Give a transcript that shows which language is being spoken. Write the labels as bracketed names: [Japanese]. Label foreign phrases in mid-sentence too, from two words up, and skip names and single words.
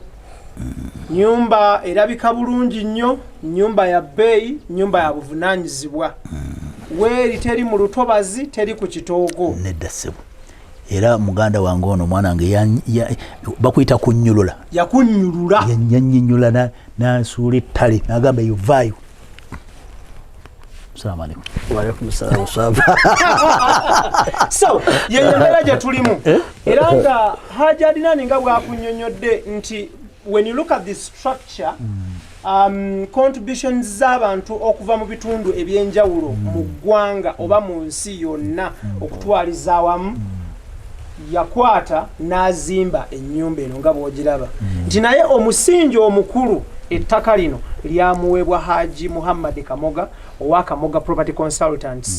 [Ganda] Nyumba erabika bulungi nnyo, nyumba ya bbeeyi, nyumba ya buvunaanyizibwa. Weeri teri mu lutobazi, teri ku kitoogo. Nedda ssebo. Era muganda wange ono mwana wange bakuyita kunnyulula. Yakunnyulula. Yannyonnyola n'asuula ettale n'agamba yovaayo. [Arabic] Assalamu alaikum. Wa alaikum assalam. [Ganda] So, yeyemera gye tulimu. Era nga Hajji Adinani nga bw'akunnyonnyodde nti [English] when you look at the structure, [Ganda] contributions z'abantu okuva mu bitundu ebyenjawulo mu ggwanga oba mu nsi yonna okutwaliza awamu yakwata n'azimba ennyumba eno nga bw'ogiraba nti naye omusingi omukulu ettaka lino lyamuweebwa Haji Muhammad Kamoga owa Kamoga Property Consultants.